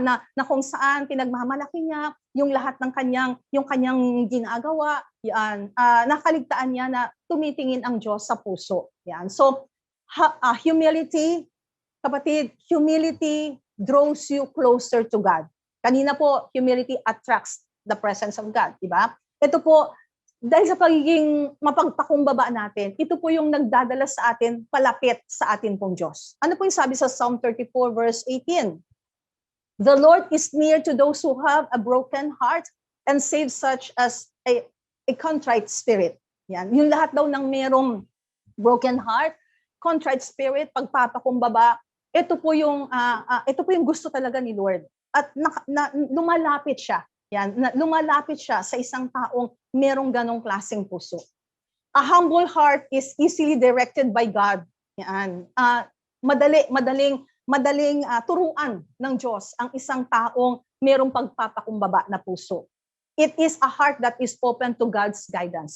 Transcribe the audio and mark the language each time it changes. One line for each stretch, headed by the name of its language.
Filipino: Na kung saan pinagmamalaki niya yung lahat ng kanyang ginagawa, yan, nakaligtaan niya na tumitingin ang Diyos sa puso. Yan.
English: So, humility, kapatid, humility draws you closer to God.
Filipino: Kanina po,
English: humility attracts the presence of God, 'di ba?
Filipino: Ito po, dahil sa pagiging mapagpakumbaba natin, ito po yung nagdadala sa atin palapit sa atin pong Diyos. Ano po yung sabi sa Psalm 34 verse 18?
English: The Lord is near to those who have a broken heart and saves such as a contrite spirit.
Filipino: Yan. Yung lahat daw ng merong
English: broken heart, contrite spirit,
Filipino: pagpapakumbaba, ito po yung gusto talaga ni Lord. At lumalapit siya. Yan, lumalapit siya sa isang taong merong ganong klaseng puso.
English: A humble heart is easily directed by God.
Filipino: Yan. Madaling turuan ng Diyos ang isang taong merong pagpapakumbaba na puso.
English: It is a heart that is open to God's guidance.